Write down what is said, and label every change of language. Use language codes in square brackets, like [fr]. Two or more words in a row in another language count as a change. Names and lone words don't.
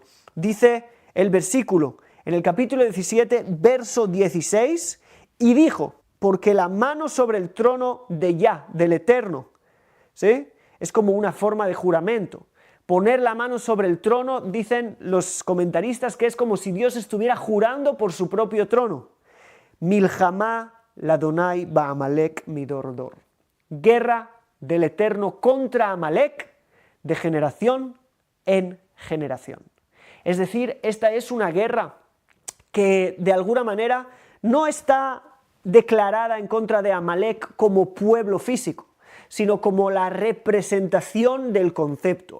[es] Dice el versículo, en el capítulo 17, verso 16, y dijo, porque la mano sobre el trono de Yah, del Eterno, ¿sí?, es como una forma de juramento. Poner la mano sobre el trono, dicen los comentaristas, que es como si Dios estuviera jurando por su propio trono. [he] מלחמה לה' בעמלק מדר דר. [es] Guerra del Eterno contra Amalek de generación en generación. Es decir, esta es una guerra que de alguna manera no está declarada en contra de Amalek como pueblo físico, sino como la representación del concepto.